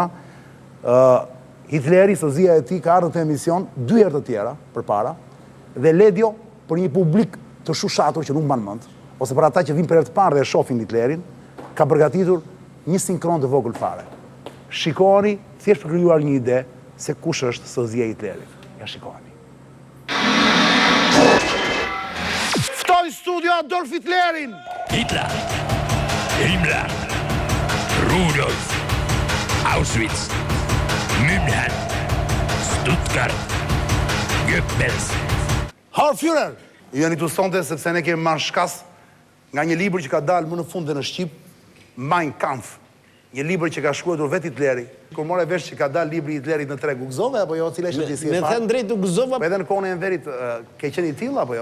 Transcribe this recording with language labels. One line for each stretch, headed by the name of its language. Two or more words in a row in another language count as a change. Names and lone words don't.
Albanian: Hitleri, sozia e tij, ka ardhur në emision 2 herë të tjera përpara, dhe Ledio, për një publik të shushatur që nuk mban mend, ose për ata që vinë për herë të parë dhe e shohin Hitlerin, ka përgatitur një sinkron të vogël fare. Shikoni, thjesht për krijuar një ide se kush është sozia e Hitlerit. Ja shikoni. Ftoj studio Adolf Hitlerin! Hitler, Himmler, Rudolf, Auschwitz, München, Stuttgart, Goebbels.
German: Herr Führer!
Albanian: Ju jeni të sonte sepse ne kemi marrë shkas nga një libër që ka dalë më në fund dhe në Shqip, Mein Kampf. Një libër që ka shkruar vetë Hitleri. Kur morë vesh që ka dalë libri i Hitlerit në treg, u gëzove apo jo, cila ishte gjësia e parë? Me thënë drejt u gëzova. Po edhe në kohën e Enverit ke qenë i tillë apo jo?